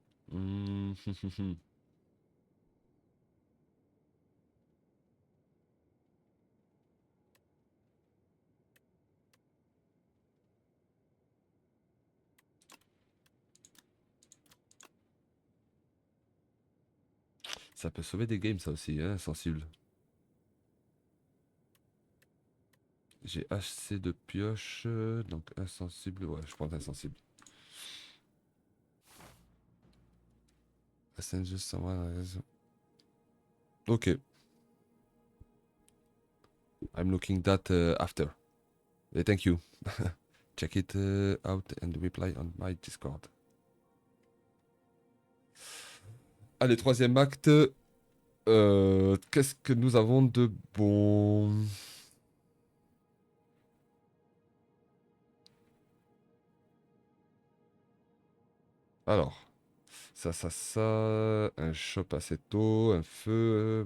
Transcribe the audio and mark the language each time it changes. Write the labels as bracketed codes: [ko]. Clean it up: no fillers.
[fr] Hmm, Ça peut sauver des games, ça aussi, hein, sensible. J'ai assez de pioche, donc insensible. Ouais, je prends insensible. [en] Ascension, someone has- Ok. I'm looking that after. Thank you. Check it out and reply on my Discord. [fr] Allez, troisième acte. Qu'est-ce que nous avons de bon? Alors, un shop assez tôt, un feu.